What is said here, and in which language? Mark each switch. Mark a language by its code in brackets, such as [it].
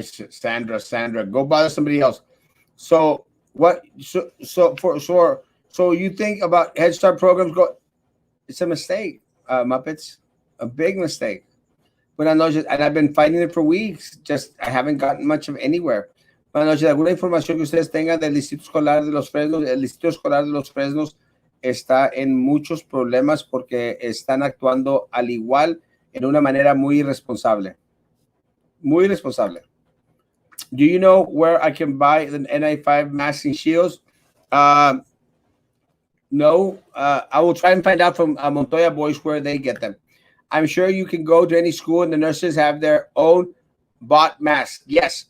[en] Sandra, go bother somebody else. So what? So you think about Head Start programs? It's a mistake, Muppets, a big mistake. [es] Buenas noches, [en] and I've been fighting it for weeks. Just I haven't gotten much of anywhere. [es] Buenas noches. ¿Alguna información que ustedes tengan del Distrito Escolar de los Fresnos? El Distrito Escolar de los Fresnos está en muchos problemas porque están actuando al igual en una manera muy irresponsable. Muy irresponsable. [en] Do you know where I can buy the N95 masks and shields? No. I will try and find out from Montoya Boys where they get them. I'm sure you can go to any school and the nurses have their own bought masks. Yes.